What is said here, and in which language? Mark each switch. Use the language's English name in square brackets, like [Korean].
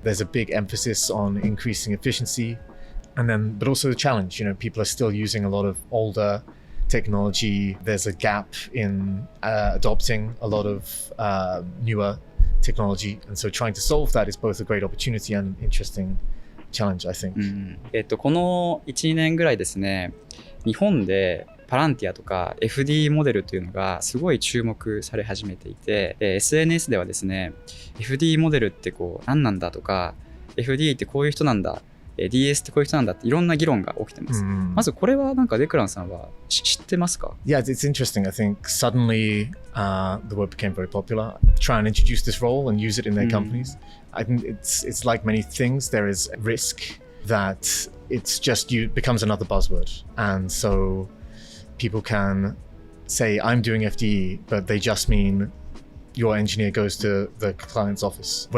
[English] There's a big emphasis on increasing efficiency, but also the challenge. People are still using a lot of older technology. There's a gap in adopting a lot of newer technology, and so trying to solve that is both a great opportunity and interesting challenge, I think. [Japanese] この 1,2 年ぐらいですね、日本でパランティアとか FDE モデルというのがすごい注目され始めていて、SNS ではですね、FDE モデルって何なんだとか、FDE ってこういう人なんだ、DS ってこういう人なんだっていろんな議論が起きてます。まずこれはデクランさんは知ってますか？ [English] Yeah, it's interesting. I think suddenly the word became very popular. Try and introduce this role and use it in their companies. I think it's like many things. There is a risk that it's just becomes another buzzword, and so people can say, I'm doing FDE, but they just mean your engineer goes to the client's office.